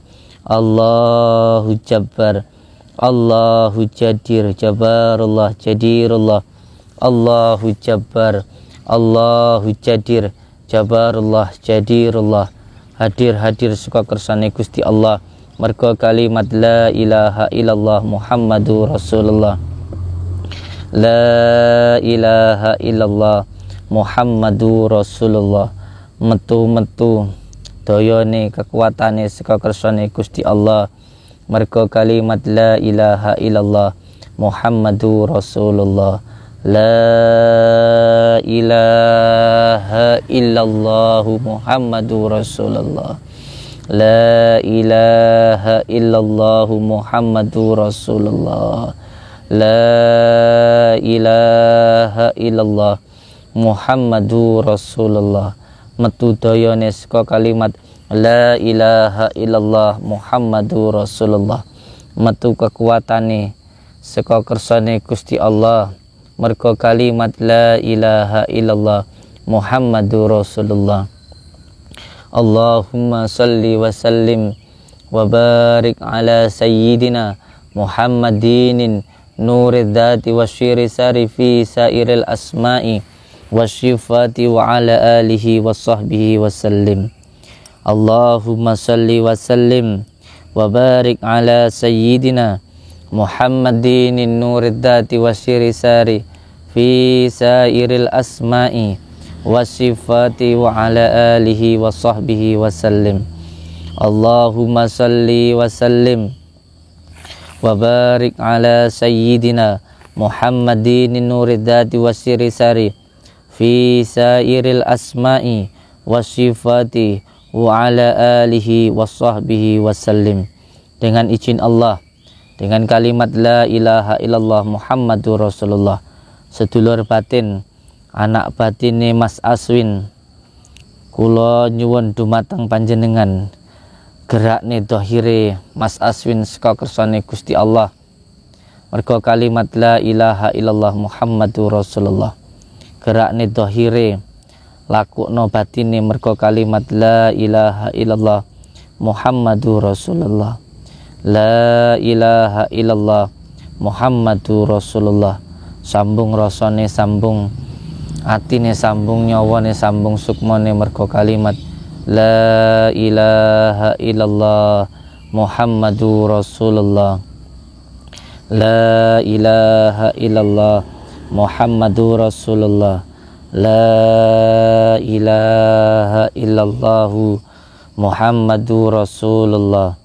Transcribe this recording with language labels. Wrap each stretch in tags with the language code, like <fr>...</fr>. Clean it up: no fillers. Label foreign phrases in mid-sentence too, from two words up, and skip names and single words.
<ar>الله جبار. الله قادر جبار الله قادر الله. الله جبار. الله قادر جبار الله قادر الله.</ar> <jv>Hadir suka kersane Gusti Allah mergo kalimat</jv> <ar>لا إله إلا الله محمد رسول الله. لا إله إلا الله محمد رسول الله.</ar> <jv>Metu dayane kekuatane saka kersane Gusti Allah mergo kalimat</jv> <ar>لا إله إلا الله محمد رسول الله. لا إله إلا الله محمد رسول الله. لا إله إلا الله محمد رسول الله. لا إله إلا الله محمد رسول الله.</ar> <jv>Metu dayane saka kalimat</jv> <ar>لا إله إلا الله محمد رسول الله.</ar> <jv>Metu kekuatane saka kersane Gusti Allah mergo kalimat</jv> <ar>لا إله إلا الله محمد رسول الله. اللهم صل وسلم وبارك على سيدنا محمد نور الذات والسر الساري في سائر الأسماء والصفات وعلى آله وصحبه وسلم. اللهم صل وسلم وبارك على سيدنا محمد نور الذات والسر الساري في سائر الأسماء والصفات وعلى آله وصحبه وسلم. اللهم صل وسلم وبارك على سيدنا محمد نور الذات والسر الساري في سائر الأسماء والصفات وعلى آله وصحبه وسلم.</ar> <id>Dengan izin Allah, dengan kalimat</id> <ar>لا إله إلا الله محمد رسول الله,</ar> <jv>sedulur batin anak batine Mas Aswin kula nyuwun dumateng panjenengan gerakne dohire Mas Aswin saka kersane Gusti Allah mergo kalimat</jv> <ar>لا إله إلا الله محمد رسول الله.</ar> <jv>Gerakne dohire lakukno batine mergo kalimat</jv> <ar>لا إله إلا الله محمد رسول الله. لا إله إلا الله محمد رسول الله.</ar> <jv>Sambung rasane, sambung atine, sambung nyawane, sambung sukmane mergo kalimat</jv> <ar>لا إله إلا الله محمد رسول الله. لا إله إلا الله محمد رسول الله. لا إله إلا الله محمد رسول الله.</ar>